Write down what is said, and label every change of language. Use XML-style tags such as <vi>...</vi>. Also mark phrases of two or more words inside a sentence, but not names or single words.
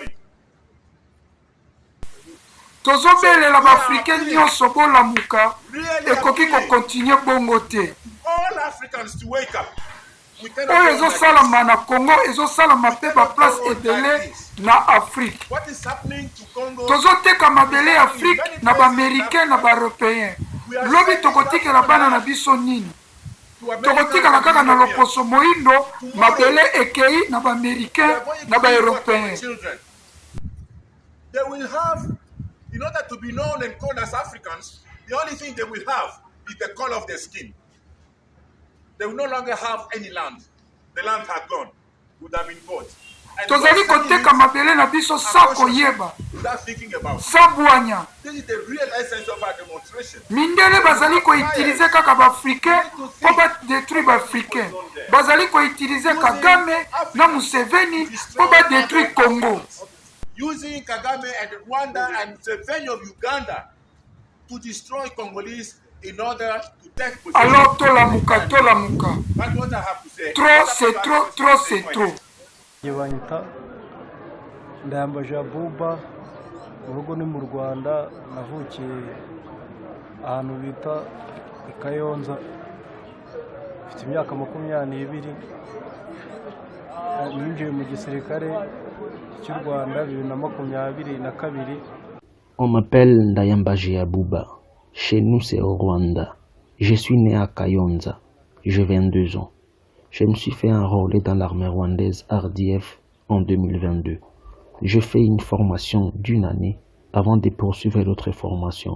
<ln>tozobelela baafrikain nyonso bolamuka ekoki kokontinue bongo te oyo ezosalama na Congo ezosalama mpe baplace ebele na Afrique tozoteka mabele ya Afrique na baaméricain na baeuropéen lobi tokotikela bana na biso nini tokotikala kaka na loposo moindo mabele ekei na baaméricain na baeuropéen.</ln> <en>In order to be known and called as Africans, the only thing they will have is the color of their skin. They will no longer have any land. The land had gone, would have been bought.</en> <ln>Tozali koteka mabele na biso sa koyeba sa bwanya mindele bazali koutilize kaka baafrikain po badetruire baafrikain bazali koutilize Kagame na Museveni po badetruire Congo.</ln> <en>Using Kagame and Rwanda and Museveni of Uganda to destroy Congolese in order to take possession.</en> <ln>Alors tolamuka.</ln> <en>That's what I have to say.</en> <fr>Trop c'est trop.</fr> <rw>Yabanyita Ndayambaje Abuba urugo ni mu Rwanda navukiye ahantu bita Kayonza mfite imyaka 22 ninjiye mu gisirikare cy'u Rwanda 2022.</rw> <fr>On m'appelle Ndayambaje Abuba. Chez nous c'est au Rwanda. Je suis né à Kayonza. J'ai 22 ans. Je me suis fait enrôler dans l'armée rwandaise RDF en 2022. Je fais une formation d'1 année avant de poursuivre d'autres formations.</fr>